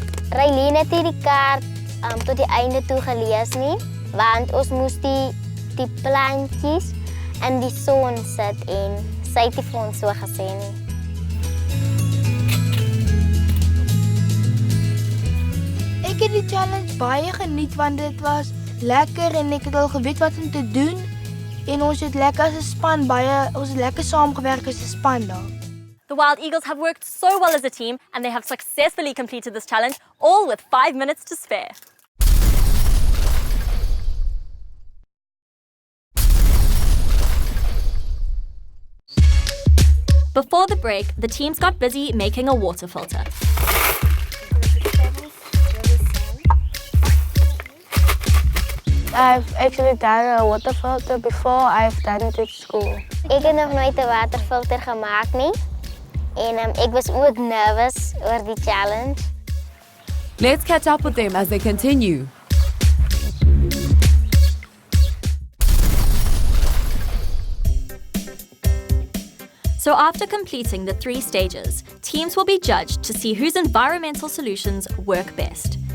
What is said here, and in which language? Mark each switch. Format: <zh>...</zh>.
<af>Raylene het die kaart tot die einde toe gelees nie, want ons moes die plantjies in die son sit en sy het vir ons so gesê nie. Ek het die challenge baie geniet want dit was lekker en ek het al geweet wat om te doen en ons het lekker as 'n span ons het lekker saamgewerk as 'n span daar.</af> <en>The wild eagles have worked so well as a team and they have successfully completed this challenge, all with 5 minutes to spare. Before the break, the teams got busy making a water filter. I've actually done a water filter before. I've done it at school.</en> <af>Ek het nog nooit 'n waterfilter gemaak nie. En ek was ook nervous oor die challenge.</af> <en>Let's catch up with them as they continue. So after completing the 3 stages, teams will be judged to see whose environmental solutions work best.</en>